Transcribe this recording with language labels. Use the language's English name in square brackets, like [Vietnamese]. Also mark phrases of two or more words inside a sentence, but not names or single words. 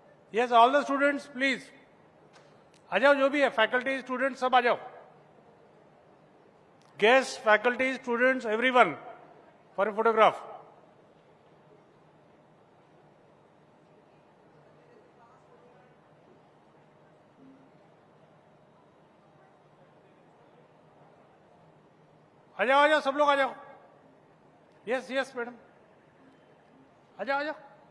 [English] Yes, all the students, please. [Hindi] आ जाओ, जो भी है, [English] faculty, students, [Hindi] सब आ जाओ. [English] Guests, faculty, students, everyone, for a photograph. [Hindi] आ जाओ, सब लोग आ जाओ. [English] Yes, yes, madam. [Hindi] आ जाओ, आ जाओ.